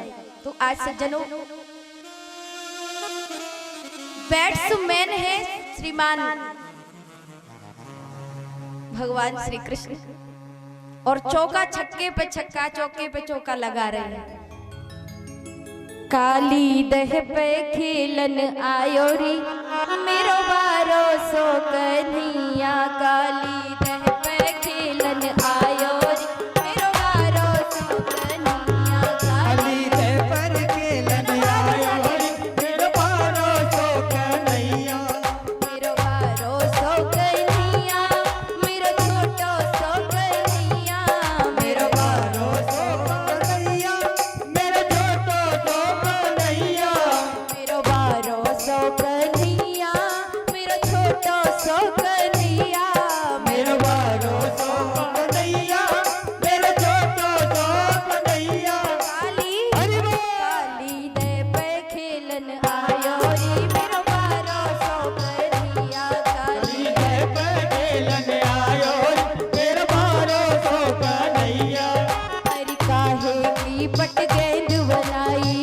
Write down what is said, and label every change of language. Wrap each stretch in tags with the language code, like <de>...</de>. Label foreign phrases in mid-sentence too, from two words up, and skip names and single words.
<hi>तो आज सज्जनों बैट्समैन है श्रीमान भगवान श्री कृष्ण और चौका छक्के पे छक्का चौके पे चौका लगा रहे हैं।</hi> <bra>काली दह पे खेलन आयो री मेरो बारो सो कन्हैया। काली दह पे खेलन आयो री मेरो बारो सो कन्हैया। काली दह पर खेलन आयो री मेरो बारो सो कन्हैया। मेरो बारो सो कन्हैया मेरो छोटो सो कन्हैया। मेरो बारो सो कन्हैया मेरो छोटो सो कन्हैया। मेरो बारो सो कन्हैया मेरो छोटो सो कन्हैया। मेरो बारो सो कन्हैया मेरो छोटो सो कन्हैया। काली ने पे खेलन आयो री मेरो बारो सो कन्हैया। काली दह पर खेलन आयो री मेरो बारो सो कन्हैया। हरि काहे की पट गेंद बनाई।</bra>